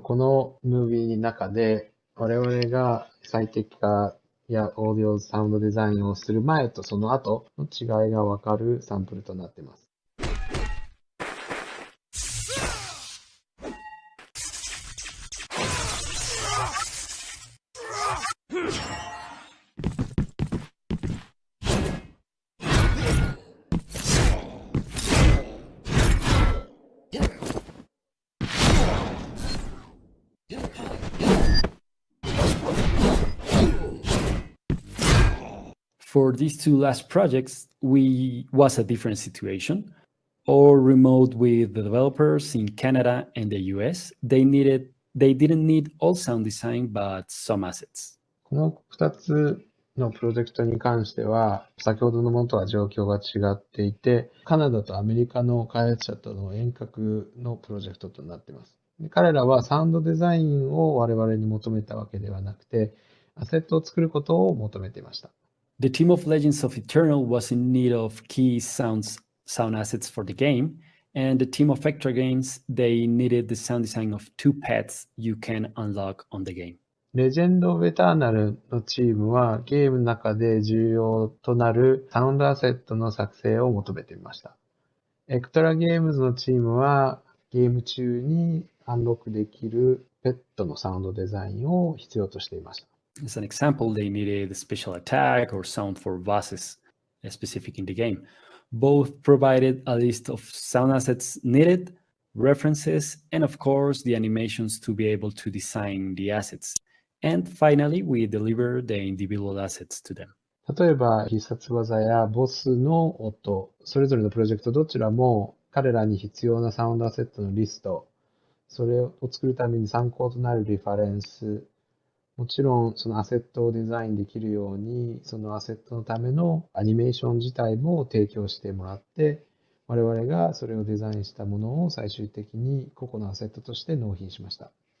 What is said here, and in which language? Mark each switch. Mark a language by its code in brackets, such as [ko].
[ja] このムービーの中で我々が最適化やオーディオサウンドデザインをする前とその後の違いがわかるサンプルとなっています。 [en] For these two last projects, was a different situation. All remote with the developers in Canada and the US. They didn't need all sound design, but some assets. [ja] この2つのプロジェクトに関しては、先ほどのものとは状況が違っていて、カナダとアメリカの開発者との遠隔のプロジェクトとなっています。彼らはサウンドデザインを我々に求めたわけではなくて、アセットを作ることを求めていました。 [en] The team of Legends of Eternal was in need of key sound assets for the game, and the team of Vector Games, they needed the sound design of 2 pets you can unlock on the game. [ja] レジェンド・オブ・エターナルのチームはゲームの中で重要となるサウンドアセットの作成を求めていました。エクトラゲームズのチームはゲーム中にアンロックできるペットのサウンドデザインを必要としていました。 [en] As an example, they needed a special attack or sound for bosses specific in the game. Both provided a list of sound assets needed, references, and of course, the animations to be able to design the assets. And finally, we deliver the individual assets to them. [ja] 例えば、必殺技やボスの音、それぞれのプロジェクトどちらも彼らに必要なサウンドアセットのリスト、それを作るために参考となるリファレンス、もちろんそのアセットをデザインできるように、そのアセットのためのアニメーション自体も提供してもらって、我々がそれをデザインしたものを最終的に個々のアセットとして納品しました。